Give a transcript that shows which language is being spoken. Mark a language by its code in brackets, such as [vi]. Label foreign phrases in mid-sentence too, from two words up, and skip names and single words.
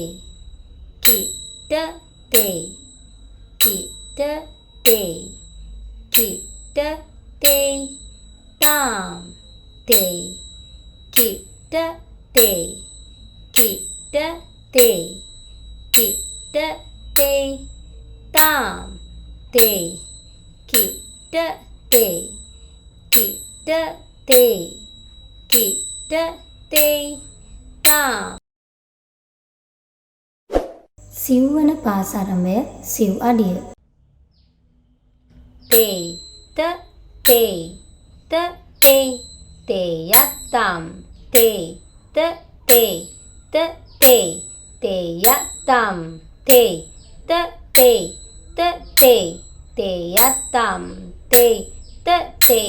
[si] කිට තෙයි කිට තෙයි කිට තෙයි තාම් තෙයි කිට තේ කිට තේ කිට තේ තාම් තේ කිට තේ කිට තේ කිට තේ තාම් සිව්වන පාසාරම්භය සිව් අඩිය තේ ත තේ ත තේ තේයත්තම් තේ ත තේ ත තේ තේයත්තම් තේ ත තේ ත තේ තේයත්තම් තේ ත තේ